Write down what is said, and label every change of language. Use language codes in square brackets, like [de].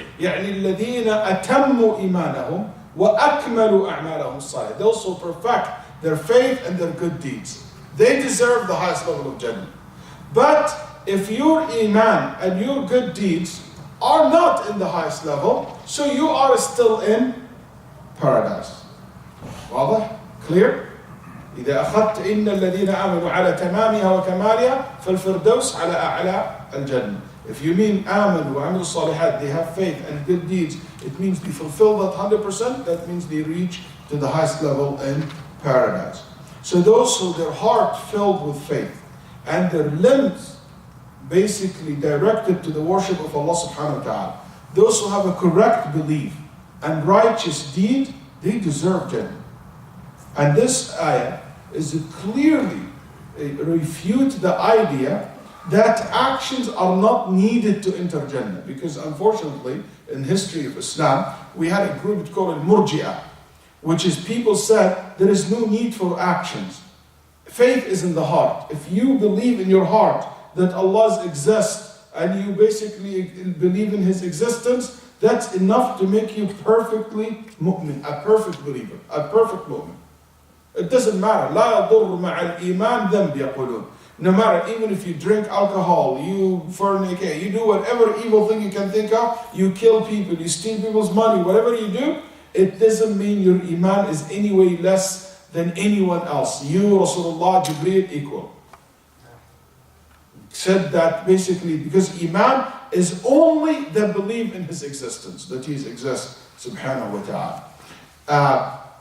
[ar] يعني الذين أتموا إيمانهم وأكملوا أعمالهم الصالحة, [en] those who perfect their faith and their good deeds. They deserve the highest level of Jannah. But if your iman and your good deeds are not in the highest level, so you are still in paradise. [ar] واضح? [en] Clear? [ar] إذا أخذت إن الذين آمنوا على تمامها وكمالها فالفردوس على أعلى الجنة. [en] If you mean [ar] آمنوا وعملوا الصالحات, [en] they have faith and good deeds, it means they fulfill that 100%, that means they reach to the highest level in paradise. So those who their heart filled with faith and their limbs basically directed to the worship of Allah subhanahu wa ta'ala, those who have a correct belief and righteous deed, they deserve Jannah. And this ayah is clearly refute the idea that actions are not needed to enter Jannah. Because unfortunately, in history of Islam, we had a group called Murji'ah, which is people said there is no need for actions. Faith is in the heart. If you believe in your heart that Allah exists and you basically believe in His existence, that's enough to make you perfectly mu'min, a perfect believer, a perfect mu'min. It doesn't matter. [ar] لا يضر مع الإيمان ذنب يقولون. [en] No matter, even if you drink alcohol, you fornicate, you do whatever evil thing you can think of, you kill people, you steal people's money, whatever you do, it doesn't mean your iman is any way less than anyone else. You, Rasulullah, Jibreel, equal. Said that basically because iman is only the belief in His existence, that He exists, subhanahu wa ta'ala.